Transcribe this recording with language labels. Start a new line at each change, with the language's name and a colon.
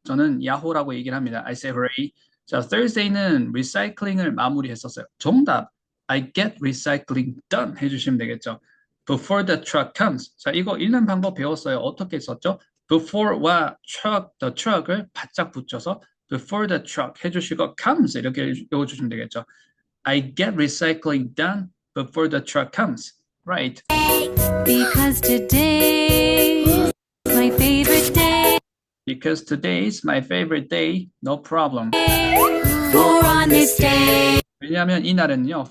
Korean: 저는 야호라고 얘기를 합니다.
English: I say hooray.
Korean: 자, Thursday는 리사이클링을 마무리했었어요. 정답.
English: I get recycling done
Korean: 해주시면 되겠죠.
English: Before the truck comes.
Korean: 자, 이거 읽는 방법 배웠어요. 어떻게 썼죠? Before와 truck, the truck을 바짝 붙여서
English: before the truck
Korean: 해주시고 comes 이렇게 읽어주시면 되겠죠.
English: I get recycling done before the truck comes. Right. Because today is my favorite day. Because today is my favorite day. No problem. For on this day,
Korean: 왜냐하면 이날은요.